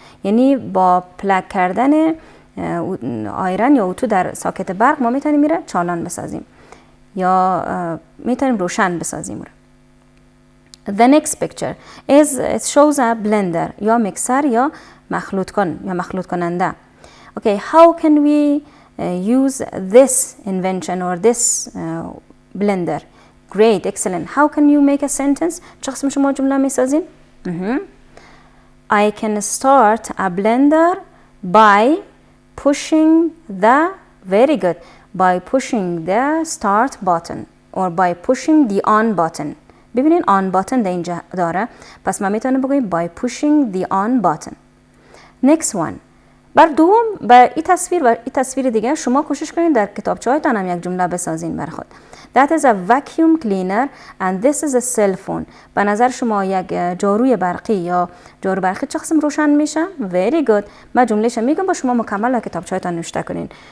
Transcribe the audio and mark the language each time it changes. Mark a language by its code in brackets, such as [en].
[fa] یعنی با پلاگ کردن آیرن یا اتو در ساکت برق ما میتونیم میره چالان بسازیم یا میتونیم روشن بسازیم. [en] The next picture is it shows a blender [fa] یا مکسر یا مخلوط کننده. [en] Okay, how can we use this invention or this blender? Great, excellent. How can you make a sentence? [fa] چه قسم شما جمله میسازین؟ [en] I can start a blender by pushing the very good by pushing the start button or by pushing the on button. [fa] ببینین on button در اینجا داره پس ما میتونیم بگویم [en] by pushing the on button. next one. [fa] بر این تصویر دیگه شما کوشش کنید در کتابچه‌هایتان هم یک جمله بسازین بر خود. [en] That is a vacuum cleaner and this is a cell phone. [fa] به نظر شما یک جاروی برقی یا جارو برقی چه قسم روشن میشه؟ [en] Very good. [fa] من جملهش میگم با شما مکمل در کتابچه‌هایتان نوشته کنین.